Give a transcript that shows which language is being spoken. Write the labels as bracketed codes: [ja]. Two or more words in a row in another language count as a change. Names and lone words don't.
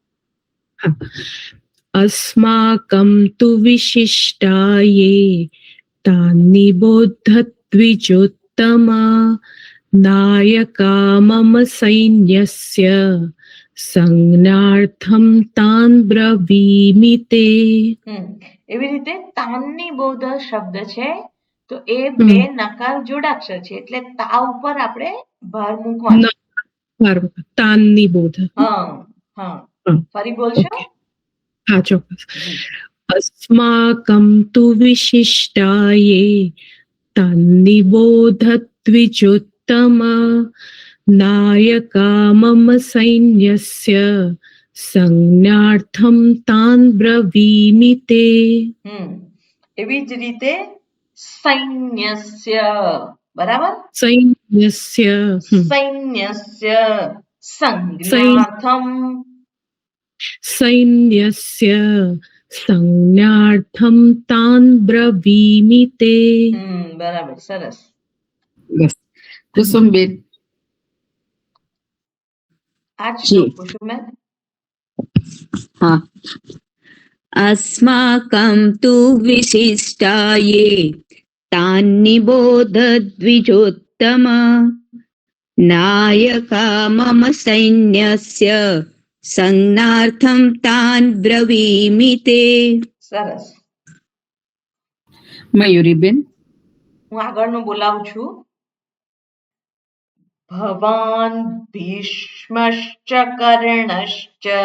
[sa] अस्माकं तु विशिष्टाये तान्निबोध द्विजोत्तमा नायका मम सैन्यस्य संज्ञार्थं तान् ब्रवीमि ते. [gu] એવી રીતે તાન્નિબોધ શબ્દ છે તો એ બે નકાર જોડાક્ષર છે એટલે તા ઉપર આપણે ભાર મૂકવાનો. તાન્નિબોધ. ફરી બોલશો? હા, ચોક્કસ. [sa] अस्माकं तु विशिष्टाये तान्निबोध द्विजोत्तमा नायका मम सैन्यस्य संज्ञार्थं तान् ब्रवीमि ते. [gu] એવી જ રીતે સૈન્યસ્ય, બરાબર? [sa] સૈન્યસ્ય સંજ્ઞાर्थं તાન બ્રવીમિ તે. [gu] બરાબર, સરસ. કુસુમબેન. આ શ્લોક કુસુમબેન. હા. [sa] अस्माकं तु विशिष्टाये તાન્નિબોધ દ્વિજોત્તમ નાયકા મમ સૈન્યસ્ય સંજ્ઞાર્થમ તાન બ્રવીમિ તે. [gu] સરસ. મયુરીબેન. હું આગળનું બોલાવું છું. [sa] ભવાન ભીષ્મશ્ચ કર્ણશ્ચ.